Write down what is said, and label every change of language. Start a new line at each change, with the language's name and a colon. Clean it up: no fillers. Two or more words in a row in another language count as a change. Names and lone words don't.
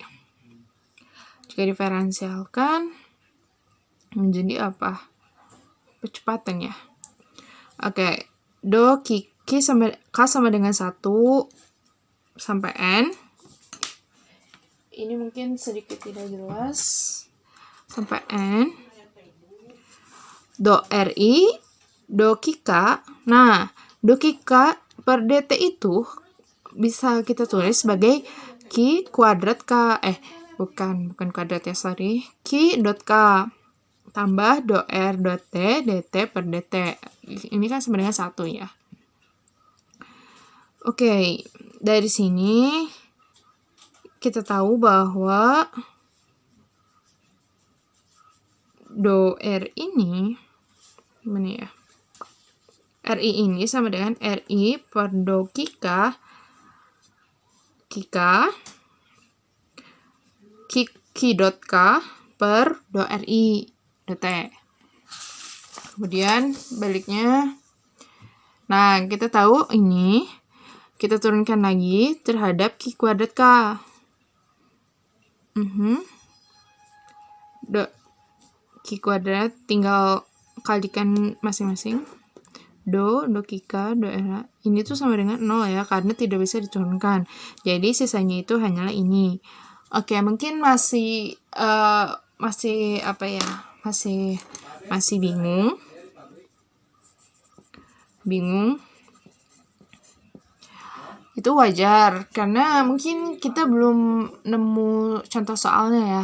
Indonesian: Jika diferensialkan menjadi apa? Percepatan ya. Oke, do K sama dengan 1 sampai N. Ini mungkin sedikit tidak jelas. Sampai N. Do RI, do K. Nah, do K per dt itu bisa kita tulis sebagai Q kuadrat K. Bukan kuadrat ya, sorry. Q dot K tambah do R dot T dt per dt. Ini kan sama dengan 1 ya. Oke, dari sini kita tahu bahwa do R ini gimana ya? RI ini sama dengan RI per do Q dot K per do RI dt. Kemudian baliknya, nah kita tahu ini kita turunkan lagi terhadap Q kuadrat K. Do Q kuadrat tinggal kalikan masing-masing. Do Q, do R. Ini tuh sama dengan 0 ya, karena tidak bisa diturunkan. Jadi sisanya itu hanyalah ini. Oke, mungkin masih apa ya? Masih bingung. Itu wajar, karena mungkin kita belum nemu contoh soalnya ya.